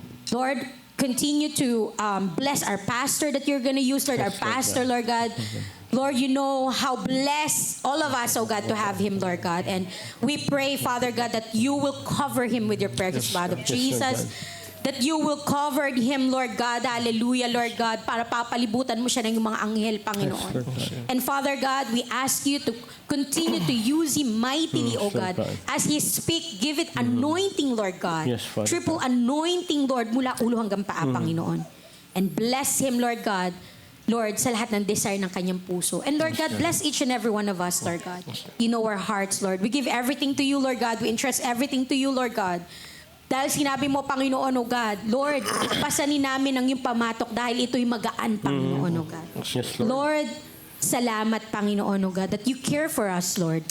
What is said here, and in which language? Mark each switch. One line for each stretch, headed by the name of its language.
English: Lord, continue to bless our pastor that you're going to use, Lord, our pastor, Lord God. Lord, you know how blessed all of us, oh God, to have him, Lord God. And we pray, Father God, that you will cover him with your precious blood of Jesus. That you will cover him, Lord God. Hallelujah, Lord God.
Filipino: Para papalibutan mo siya ng mga anghel, Panginoon.
English: And Father God, we ask you to continue to use him mightily, oh God. As he speak, give it anointing, Lord God. Yes, Father. Triple anointing, Lord,
Filipino: mula ulo hanggang paa, Panginoon.
English: And bless him, Lord God.
Filipino: Lord, sa lahat ng desire ng kanyang puso.
English: And Lord God, bless each and every one of us, Lord God. You know our hearts, Lord. We give everything to you, Lord God. We entrust everything to you, Lord God.
Filipino: Dahil sinabi mo, Panginoon, O God, Lord, pasanin namin ang iyong pamatok dahil ito'y magaan, Panginoon, O God.
English: Yes, Lord. Lord,
Filipino: Salamat, Panginoon,
English: O God, that you care for us, Lord.